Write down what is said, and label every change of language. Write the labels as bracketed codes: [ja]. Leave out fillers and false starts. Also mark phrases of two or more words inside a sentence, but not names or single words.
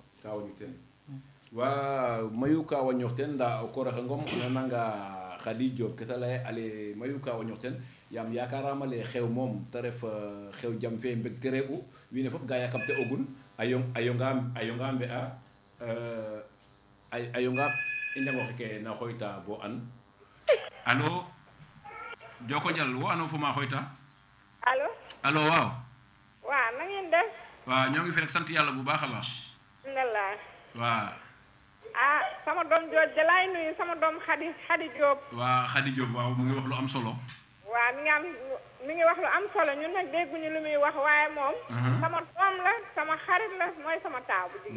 [srr] ka wañu teen wa mayu ka wañox teen nda o kooroxe ngom o nananga Khady Diop ke ta leye ale mayu ka wañox teen yaam yakarama le xew moom te ref xew jam fe mbegte re'u wiin we fop ga yakamte ogun a yonga mbe'a a yonga i njangoxe ke na xooyta bo an alo Joko Njal wo ano fo ma xooyta alo waaw [wo] waaw na ngeen def waaw ñoo ngi fi rek sant yàlla bu baax a baax alhamdulilah waaw sama doom jooj de laay nuyu sama doom Khady Diop waa Khady Diop waaw mu ngi wax lu am solo waaw mi ngi wax lu am solo ñun nag dégguñu lu muy wax waaye moom sama doom la sama xarit la mooy sama taaw bu jigéen